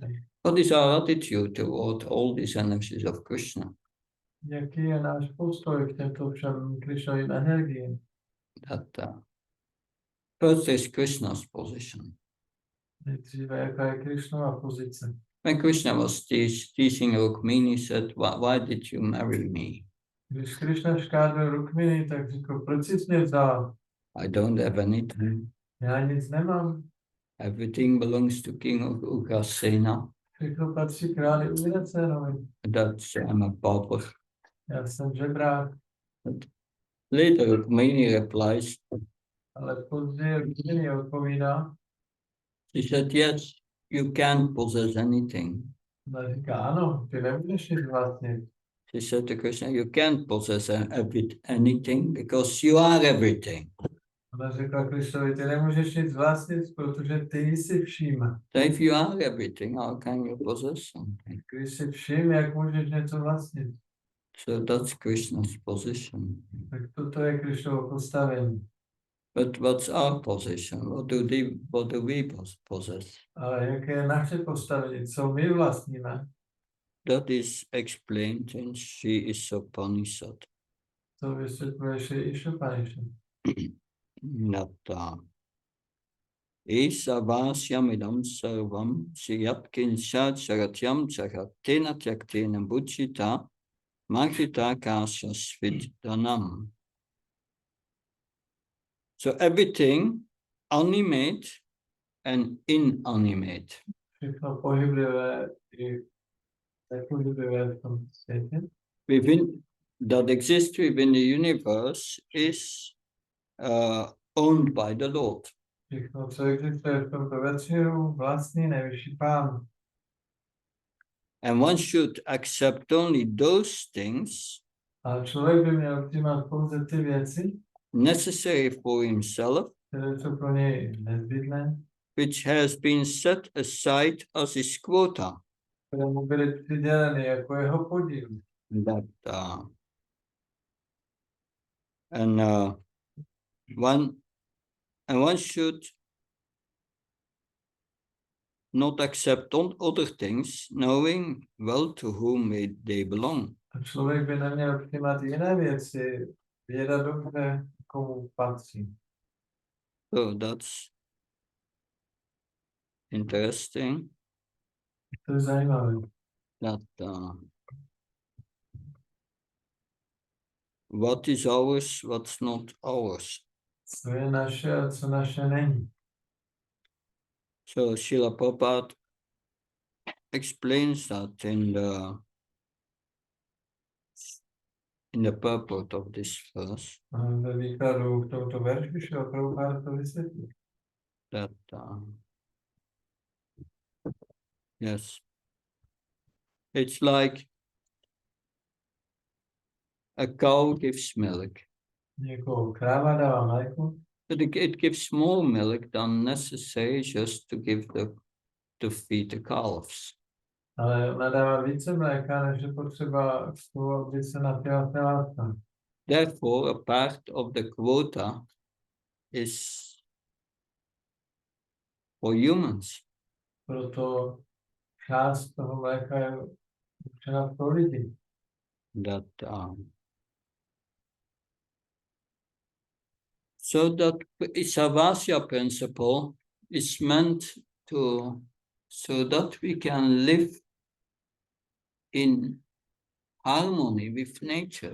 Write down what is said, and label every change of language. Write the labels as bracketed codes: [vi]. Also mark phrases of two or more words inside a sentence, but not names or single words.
[en] What is our attitude toward all these energies of Krishna? [cs] Jaký je náš postoj k těmto všem Krishnovým energiím? [en] First is Krishna's position. [cs] Nejdříve, jaká je Krishnova pozice. [en] When Krishna was teaching Rukmini, he said, why did you marry me? [cs] Když Krishna škádl Rukmini, tak řekl, proč jsi mě vzal? [en] I don't have anything. [cs] Já nic nemám. [en] Everything belongs to King Ugrasena. [cs] Všechno patří králi Ugrasenovi. [en] That's I'm a pauper. [cs] Já jsem žebrák. [en] Later Rukmini replies, [cs] Ale později Rukmini odpovídá. [en] She said, yes, you can't possess anything. [cs] Ona říká, ano, ty nemůžeš nic vlastnit. [en] She said to Krishna, you can't possess anything because you are everything. [cs] Ona řekla Krišnovi, ty nemůžeš nic vlastnit, protože ty jsi vším. [en] So if you are everything, how can you possess something? [cs] Když jsi vším, jak můžeš něco vlastnit? [en] So that's Krishna's position. [cs] Tak toto je Krišnovo postavení. [en] But what's our position? What do we possess? [cs] Ale jaké je naše postavení? Co my vlastníme? [en] That is explained in Sri Isopanishad. [cs] To vysvětluje Sri Isopanishad. [sa] Nata. Esa vasyamidam sarvam siyatkin sharatyam charatina tyaktina buddhita margita kasya svidhanam. [en] So everything animate and inanimate. [cs] Všechno pohyblivé i nepohyblivé v tom světě. [en] Within that exists within the universe is owned by the Lord. [cs] Všechno, co existuje v tomto vesmíru, vlastní nejvyšší pán. [en] And one should accept only those things [cs] Ale člověk by měl přijímat pouze ty věci, [en] necessary for himself, [cs] které jsou pro něj nezbytné, [en] which has been set aside as his quota. [cs] které mu byly přiděleny jako jeho podíl. [en] That and one should not accept other things, knowing well to whom they belong. [cs] A člověk by neměl přijímat jiné věci, věda dobře, komu patří. [en] So that's interesting. [cs] To je zajímavé. [en] That what is ours, what's not ours. [cs] Co je naše a co naše není. [en] So Srila Prabhupada explains that in the purport of this verse. [cs] A ve výkladu k tomuto verši šel Prabhupada to vysvětlit. [en] That yes, it's like a cow gives milk, [cs] Jako kráva dává mléko, [en] but it gives more milk than necessary just to give to feed the calves. [cs] ale ona dává více mléka, než je potřeba k tomu, aby se napila telátka. [en] Therefore, a part of the quota is for humans. [cs] Proto část toho mléka je určena pro lidi. [en] That so that Isavasya principle is meant to so that we can live in harmony with nature.